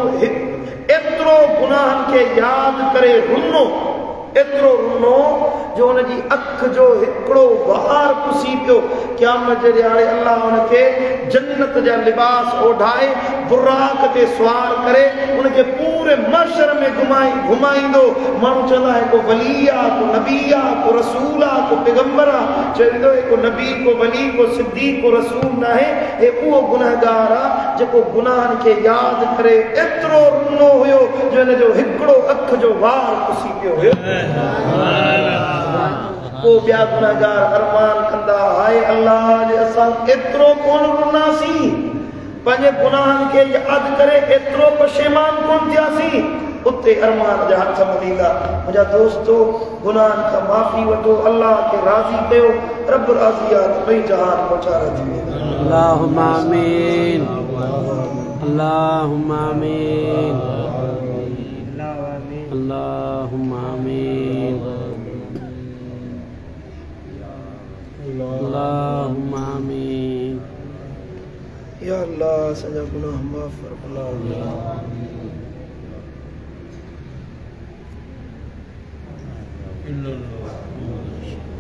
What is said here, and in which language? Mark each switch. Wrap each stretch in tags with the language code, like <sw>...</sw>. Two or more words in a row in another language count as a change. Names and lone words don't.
<sd>एतिरो गुनाहनि खे यादि करे रुनो एतिरो रुनो जो हुनजी अख जो हिकिड़ो वहार पुसी पियो क़यामत जे ॾियारे अल्लाह हुनखे जन्नत जा लिबास ओढ़ाए बुराक ते सुवार करे उनखे पूरे महशर में घुमाईंदो माण्हू चवंदा है को वली आहे को नबी आहे को रसूल आहे को पैगंबर आहे चवंदो है को नबी को वली को सिद्दीक़ को रसूल न आहे हे उहो गुनहगार आहे जेको गुनाहनि खे यादि करे एतिरो रुनो हुयो जो हिन जो हिकिड़ो अख जो वार पुसी पियो हुयो को बिया गुनहगार अरमान कंदा हाय अल्लाह जे असां एतिरो कोन रुनासीं पंहिंजे गुनाहनि खे यादि करे एतिरो पशेमान कोन थियासीं उते अरमान जा हथ मलींदा मुंहिंजा दोस्तो गुनाहनि खां माफ़ी वठो अल्लाह खे राज़ी कयो रब राज़ी आहे त ॿई जहान पहुचारा थी वेंदा</sd> <ar>اللهم آمين اللهم آمين اللهم آمين اللهم آمين</ar> <sd>या अल्लाह असांजा गुनाह माफ़ फरमा अल्लाह</sd>